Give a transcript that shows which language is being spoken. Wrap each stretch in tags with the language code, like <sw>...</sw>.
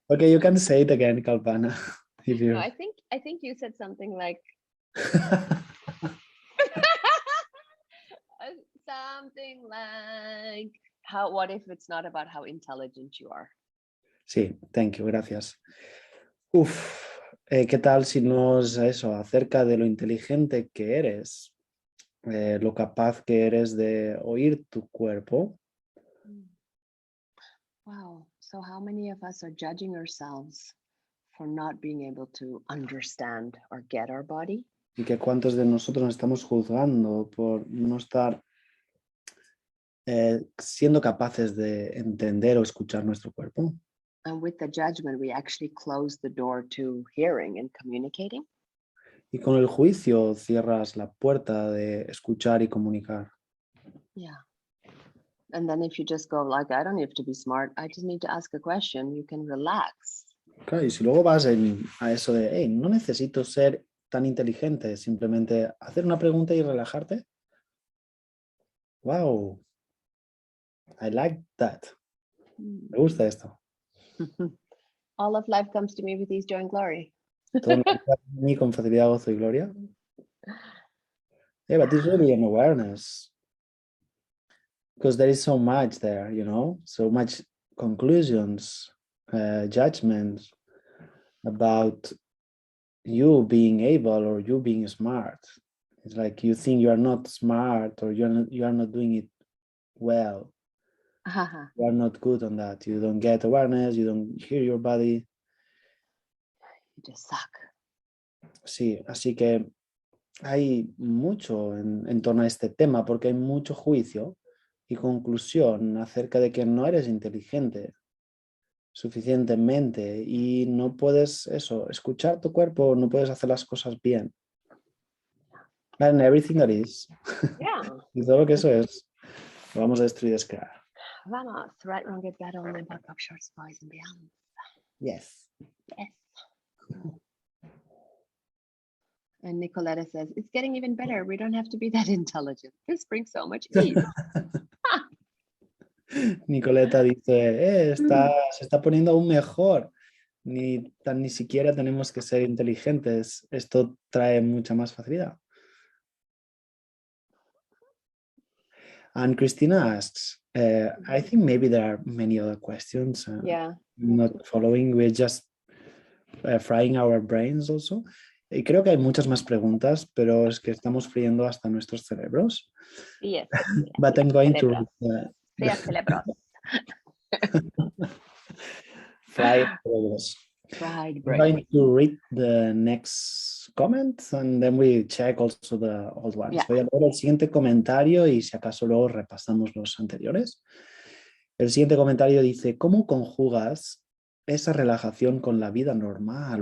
<en>Okay, you can say it again, Kalpana. If you... No, I think you said something like... something like, what if it's not about how intelligent you are?</en> <es>Sí,</es> <en>thank you,</en> <es>gracias. Uf, ¿qué tal si nos eso, acerca de lo inteligente que eres, lo capaz que eres de oír tu cuerpo?</es> <en>Wow, so how many of us are judging ourselves for not being able to understand or get our body?</en> <es>Y que cuántos de nosotros nos estamos juzgando por no estar siendo capaces de entender o escuchar nuestro cuerpo.</es> <en>And with the judgment, we actually close the door to hearing and communicating.</en> <es>Y con el juicio cierras la puerta de escuchar y comunicar.</es> <en>Yeah. And then if you just go like, I don't have to be smart, I just need to ask a question, you can relax.</en> <es>Claro, y si luego vas a eso de, hey, no necesito ser tan inteligente, simplemente hacer una pregunta y relajarte.</es> <en>Wow, I like that.</en> <es>Me gusta esto.</es> <en>All of life comes to me with ease, joy, and glory.</en> <es>Todo lo que pasa en mí con facilidad, gozo y gloria.</es> <en>Yeah, but it's really an awareness. Because there is so much there, you know, so much conclusions, judgments about you being able or you being smart. It's like you think you are not smart or you are not doing it well. You are not good on that. You don't get awareness, you don't hear your body. You just suck.</en> <es>Sí, así que hay mucho en torno a este tema porque hay mucho juicio y conclusión acerca de que no eres inteligente suficientemente y no puedes escuchar tu cuerpo, no puedes hacer las cosas bien.</es> <en>And everything that is. Yeah.</en> <es>Y todo lo que eso es, lo vamos a destruir y descrear. Vamos,</es> <en>right, wrong, good, bad, only, black, box, shorts, boys, and beyond. Yes. Yes. And Nicoletta says, it's getting even better. We don't have to be that intelligent. This brings so much ease.</en> <es>Nicoleta dice, se está poniendo aún mejor. Ni siquiera tenemos que ser inteligentes. Esto trae mucha más facilidad.</es> <en>And Christina asks, I think maybe there are many other questions. Yeah. Not following, we're just frying our brains also.</en> <es>Y creo que hay muchas más preguntas, pero es que estamos friendo hasta nuestros cerebros.</es> <en>Yes. But I'm going to</en> <es>cerebros.</es> <en>fried</en> <es>cerebros.</es> <en>Fried I'm brain. going to read the next comment and then we check also the old ones. Yeah.</en> <es>Voy a leer el siguiente comentario y si acaso luego repasamos los anteriores. El siguiente comentario dice, ¿cómo conjugas esa relajación con la vida normal?</es>